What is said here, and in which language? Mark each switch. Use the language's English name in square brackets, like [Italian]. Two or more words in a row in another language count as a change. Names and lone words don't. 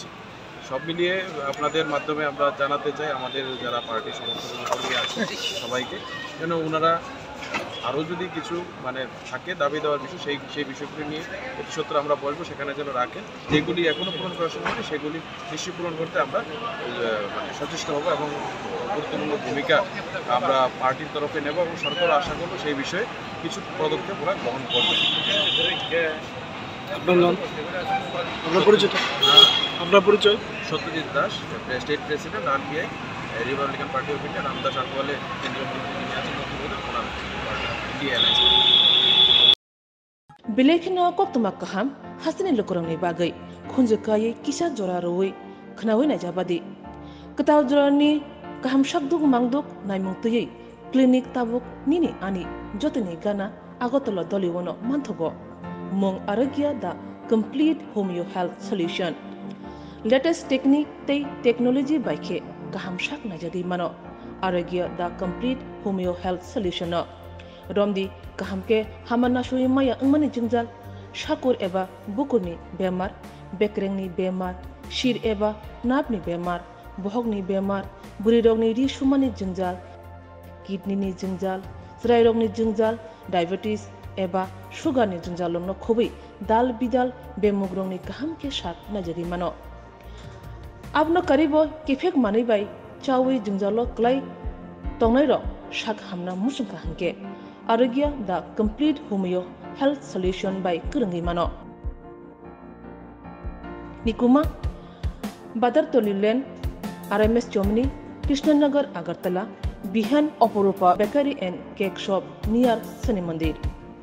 [Bangla] সব মিলিয়ে আপনাদের মাধ্যমে আমরা জানাতে চাই আমাদের যারা পার্টি সমর্থন কর্মী আছে সবাইকে যেন ওনারা আরও যদি কিছু মানে থাকে দাবি দেওয়ার বিষয় সেই বিষয়গুলি নিয়ে অতি সত্ত্বর আমরা বলবো সেখানে যেন রাখেন যেগুলি এখনও পূরণ করার সময় নেই সেগুলি নিশ্চয়ই পূরণ করতে আমরা মানে সচেষ্ট হবো এবং গুরুত্বপূর্ণ ভূমিকা আমরা পার্টির তরফে নেব এবং সরকার আশা করবো সেই বিষয়ে কিছু পদক্ষেপ ওরা গ্রহণ করবে। আপনার পরিচয়? সত্যজিৎ দাস, [English] State President [Bangla] RPI রিপাবলিকান পার্টি অফ ইন্ডিয়া, রামদাস আঠওয়ালে কেন্দ্রীয় মন্ত্রী যিনি আছেন ওনার ইন্ডিয়া অ্যালায়েন্স। [Turkic languages] Bilekino koktuma kaham hasini lukurangni bagai khunjukai kisa jora roi khnawi na jabadi ketaw jorani kaham shakduk mangduk naimung tuyei clinic tabuk nini ani jotini gana Agotala Doliwono manthogo mong aragya da complete homeo health solution [English] latest technique [Turkic languages] tei technology baikhe kaham shak na jadi mano aragya da complete homeo health solution no Romdi kahamke hamana shui maya ngmani jingjal shakur eba bukurni bemar bekrengni bemar shir eba napni bemar bohogni bemar burirogni ri shumani jingjal kidney ni jingjal srairogni jingjal diabetes eba sugar ni jingjal lomno khobai dal bidal bemugrongni kahamke shak najari mano abno karibo kifek mani bai chawi jingjalo klai tongnai ro shak hamna musungka hanke Aragya the complete homeo health solution by Kurangi Mano. Nikuma Badar Tolilen RMS Germany Krishnanagar Agartala Bihan Oporupa Bakery and Cake Shop near Sani Mandir.